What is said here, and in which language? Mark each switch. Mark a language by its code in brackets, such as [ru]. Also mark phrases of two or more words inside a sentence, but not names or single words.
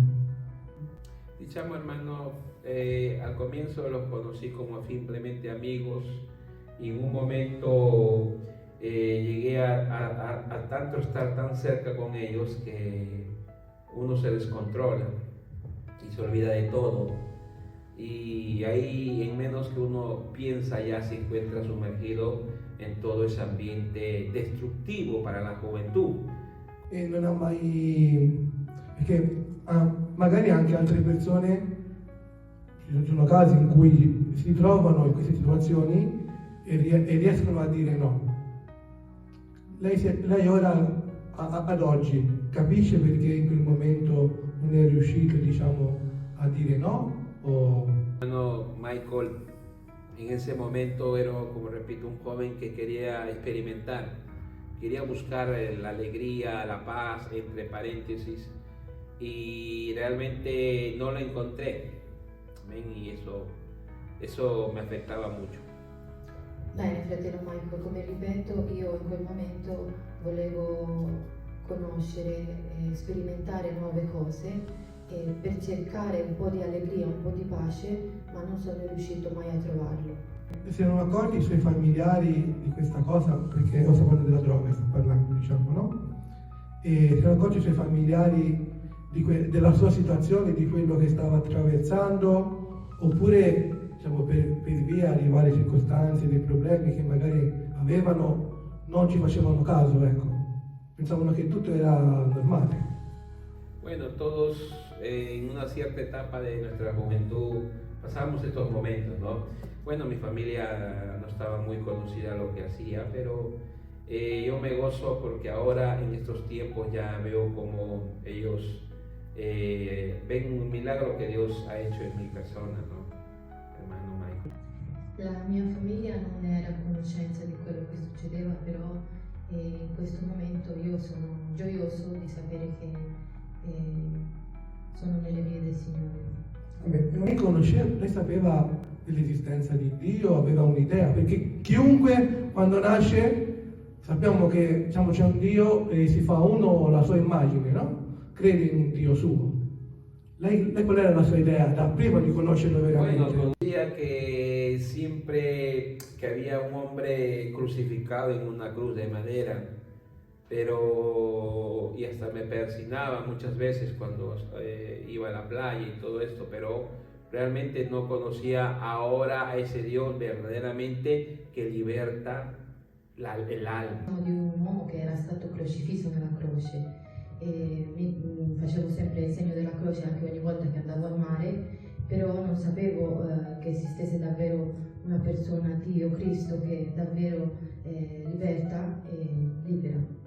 [it] Diciamo, [es] hermano, al comienzo los conocí como simplemente amigos, y en un momento llegué a tanto estar tan cerca con ellos que uno se descontrola y se olvida de todo. Y ahí, en menos que uno piensa, ya se encuentra sumergido en todo ese ambiente destructivo para la juventud. [it] E non ha mai... perché magari anche altre persone, ci sono casi in cui si trovano in queste situazioni e riescono a dire no. Lei ora, ad oggi, capisce perché in quel momento non è riuscito, diciamo, a dire no? [es] Bueno, Michael, en ese momento era, como repito, un joven que quería experimentar, quería buscar la alegría, la paz, entre paréntesis, y realmente no lo encontré. Amén, y eso me afectaba mucho. [it] Bene, fratello Michael, come ripeto, io in quel momento volevo conoscere e sperimentare nuove cose, per cercare un po' di allegria, un po' di pace, ma non sono riuscito mai a trovarlo. Si erano accorti i suoi familiari di questa cosa, perché io sto parlando della droga, sto parlando, diciamo, no? E si erano accorti i suoi familiari della sua situazione, di quello che stava attraversando, oppure, diciamo, per via di varie circostanze, dei problemi che magari avevano, non ci facevano caso, ecco. Pensavano che tutto era normale. [es] Bueno, todos en una cierta etapa de nuestra juventud pasamos estos momentos, ¿no? Bueno, mi familia no estaba muy conocida lo que hacía, pero yo me gozo porque ahora en estos tiempos ya veo como ellos ven un milagro que Dios ha hecho en mi persona, ¿no? Hermano Michael. [it] La mia famiglia non era a conoscenza di quello che succedeva, però in questo momento io sono gioioso di sapere che sono nelle vie del Signore. Vabbè, lei sapeva dell'esistenza di Dio, aveva un'idea, perché chiunque quando nasce sappiamo che, diciamo, c'è un Dio e si fa uno la sua immagine, no? Crede in un Dio suo. Lei qual era la sua idea da prima di conoscerlo veramente? [es] Bueno, decía que siempre que había un hombre crucificado en una cruz de madera, pero y hasta me persinaba muchas veces cuando iba a la playa y todo esto, pero realmente no conocía ahora a ese Dios verdaderamente que liberta el alma. [it] Di un uomo che era stato crocifisso nella croce, e mi facevo sempre il segno della croce anche ogni volta che andavo al mare, però non sapevo che esistesse davvero una persona, Dio, Cristo, che davvero liberta e libera.